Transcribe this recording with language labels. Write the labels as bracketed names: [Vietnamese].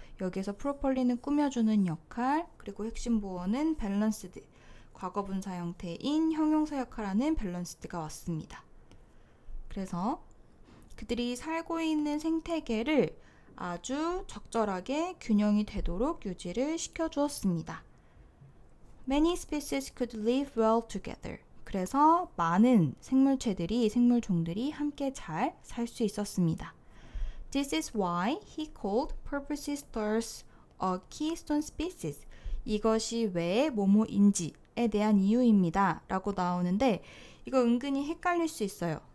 [Korean] 여기서 properly는 꾸며주는 역할 그리고 핵심 보어는 balanced 과거분사 형태인 형용사 역할하는 balanceed가 왔습니다. 그래서 그들이 살고 있는 생태계를 아주 적절하게 균형이 되도록 유지를 시켜주었습니다. [English] Many species could live well together. [Korean] 그래서 많은 생물종들이 함께 잘 살 수 있었습니다. [English] This is why he called purple sea stars a keystone species. [Korean] 이것이 왜 뭐뭐인지에 대한 이유입니다. 라고 나오는데 이거 은근히 헷갈릴 수 있어요.